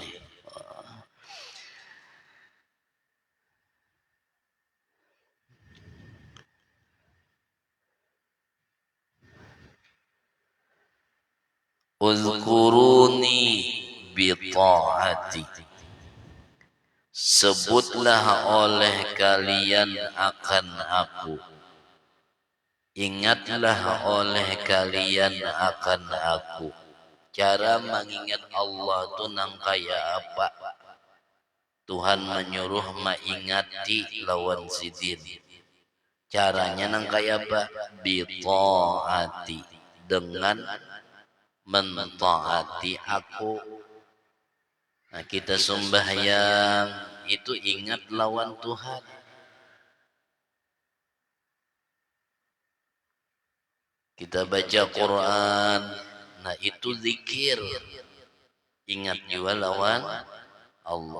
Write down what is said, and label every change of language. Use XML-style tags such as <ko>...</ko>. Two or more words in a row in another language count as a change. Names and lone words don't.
<ar>اذكروني بطاعتي,</ar> <id>sebutlah oleh kalian akan aku, ingatlah oleh kalian akan aku.</id> <bjn>Cara mengingat Allah itu nang kaya apa? Tuhan menyuruh mengingati lawan sidin. Caranya nang kaya apa?</bjn> <ar>بطاعتي,</ar> <id>dengan mentaati aku. Nah, kita sembahyang itu ingat lawan Tuhan. Kita baca Quran, nah itu zikir, ingat juga lawan Allah.</id>